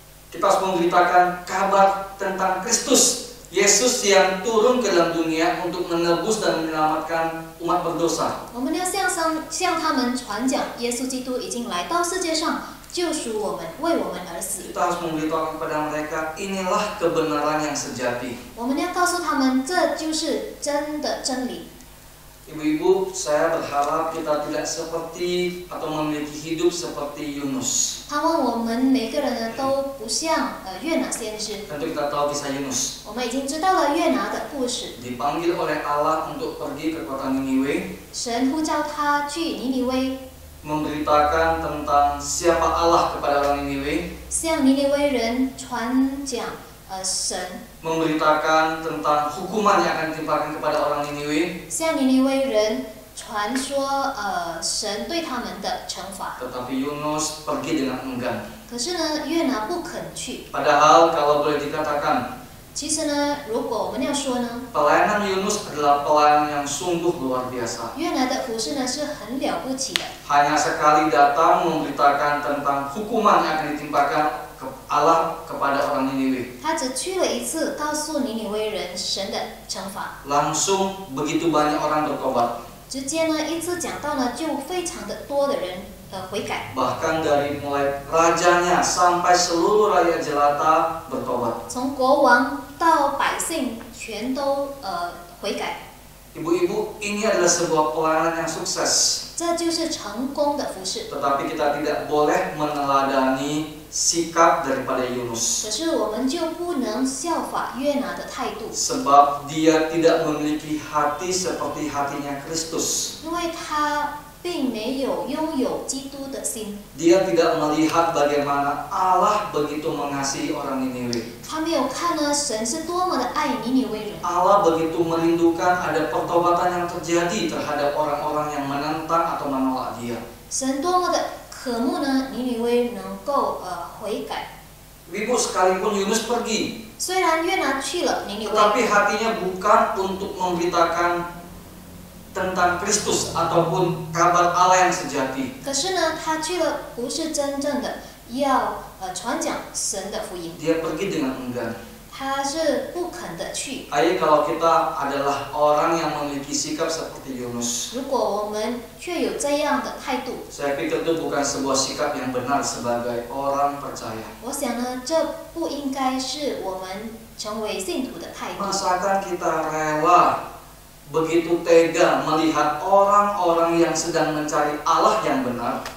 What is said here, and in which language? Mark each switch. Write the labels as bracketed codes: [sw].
[id] Kita harus memberitakan kabar tentang Kristus, Yesus yang turun ke dalam dunia untuk menebus dan menyelamatkan umat berdosa. [zh] 我们要向他们传讲，耶稣基督已经来到世界上，救赎我们，为我们而死。 [id] Kita harus memberitahu kepada mereka inilah kebenaran yang sejati. [zh] 我们要告诉他们，这就是真的真理。 [id] Ibu-ibu, saya berharap kita tidak seperti atau memiliki hidup seperti Yunus. [zh] 盼望我们每个人呢都不像约拿先知。 [id] Tentu kita tahu kisah Yunus. [zh] 我们已经知道了约拿的故事， [id] Dipanggil oleh Allah untuk pergi ke kota Niniwe, [zh] 神呼召他去尼尼微， [id] memberitakan tentang siapa Allah kepada orang Niniwe, [zh] 向尼尼微人传讲神， [id] memberitakan tentang hukuman yang akan ditimpakan kepada orang Niniwe. [zh] 向尼尼微人传说神对他们的惩罚。 [id] Tetapi Yunus pergi dengan enggan. [zh] 可是呢，约拿不肯去。 [id] Padahal kalau boleh dikatakan, [zh] 其实呢，如果我们要说呢， [id] pelayanan Yunus adalah pelayanan yang sungguh luar biasa. [zh] 约拿的服饰呢是很了不起的。 [id] Hanya sekali datang memberitakan tentang hukuman yang akan ditimpakan Allah kepada orang Niniwe. [zh] 他只去了一次，告诉尼尼微人神的惩罚。 [id] Langsung begitu banyak orang bertobat. [zh] 直接呢，一次讲到呢，就非常的多的人悔改。 [id] Bahkan dari mulai rajanya sampai seluruh rakyat jelata bertobat. [zh] 从国王到百姓，全都悔改。 [id] Ibu-ibu, ini adalah sebuah pelayanan yang sukses. [zh] 这就是成功的服饰。 [id] Tetapi kita tidak boleh meneladani sikap daripada Yunus. [zh] 可是我们就不能效法约拿的态度， [id] Sebab dia tidak memiliki hati seperti hatinya Kristus. [zh] 因为他并没有拥有基督的心。 [id] Dia tidak melihat bagaimana Allah begitu mengasihi orang Niniwe. [zh] 他没有看呢，神是多么的爱尼尼微人。 [id] Allah begitu merindukan ada pertobatan yang terjadi terhadap orang-orang yang menentang atau menolak Dia. [zh] 神多么的渴慕呢，尼尼微能够悔改。 [id] Ibu, sekalipun Yunus pergi, [zh] 虽然约拿去了尼尼微， [id] tetapi hatinya bukan untuk memberitakan tentang Kristus ataupun kabar Allah yang sejati. [zh] 可是呢，他去了不是真正的要传讲神的福音， [id] Dia pergi dengan enggan. [zh] 他是不肯的去。 [id] Ayo, kalau kita adalah orang yang memiliki sikap seperti Yunus, [zh] 如果我们却有这样的态度， [id] saya pikir itu bukan sebuah sikap yang benar sebagai orang percaya. [zh] 我想呢，这不应该是我们成为信徒的态度。 [id] Masakan kita rela begitu tega melihat orang-orang yang sedang mencari Allah yang benar?